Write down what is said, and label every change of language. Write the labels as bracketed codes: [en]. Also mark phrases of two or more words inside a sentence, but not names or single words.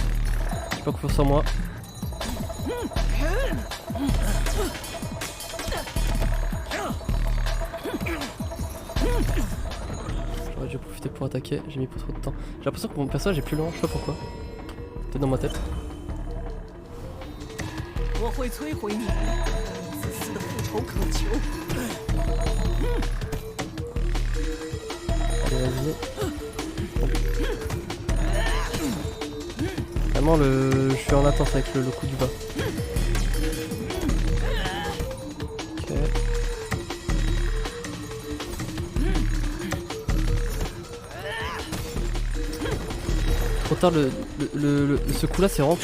[fr] J'ai pas confiance en moi. J'aurais dû profiter pour attaquer, j'ai mis pas trop de temps. J'ai l'impression que mon personnage est plus lent, je sais pas pourquoi. Peut-être dans ma tête. [zh] 我会摧毁你，自私的复仇渴求。 [fr] Allez vas-y. Vraiment je suis en attente avec le coup du bas. Ok. Trop tard ce coup là c'est vraiment.